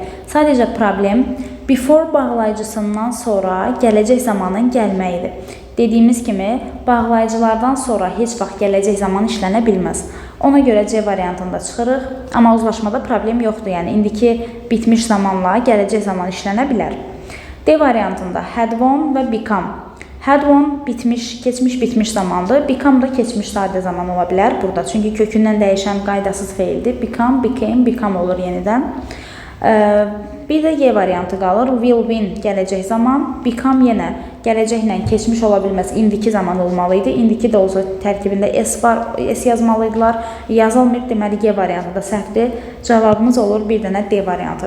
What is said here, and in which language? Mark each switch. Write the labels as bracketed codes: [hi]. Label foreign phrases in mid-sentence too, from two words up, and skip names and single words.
[az] Sadəcə problem before bağlayıcısından sonra gələcək zamanın gəlməyidir. Dediyimiz kimi, bağlayıcılardan sonra heç vaxt gələcək zaman işlənə bilməz. Ona görə C variantında çıxırıq, amma uzlaşmada problem yoxdur. Yəni, indiki bitmiş zamanla gələcək zaman işlənə bilər. D variantında [en] had one [az] və become. [en] Had one [az] bitmiş, keçmiş bitmiş zamandır. Become da keçmiş sadə zaman ola bilər burada. Çünki kökündən dəyişən qaydasız feildir. [en] Become, became, become [az] olur yenidən. Bir də Y variantı qalır. [en] Will win [az] gələcək zaman. Become yenə gələcəklə keçmiş ola bilməz. İndiki zaman olmalı idi. İndiki də olsa tərkibində S var. S yazmalıydılar. Yazılmır. Deməli, Y variantı da səhvdir. Cavabımız olur bir dənə D variantı.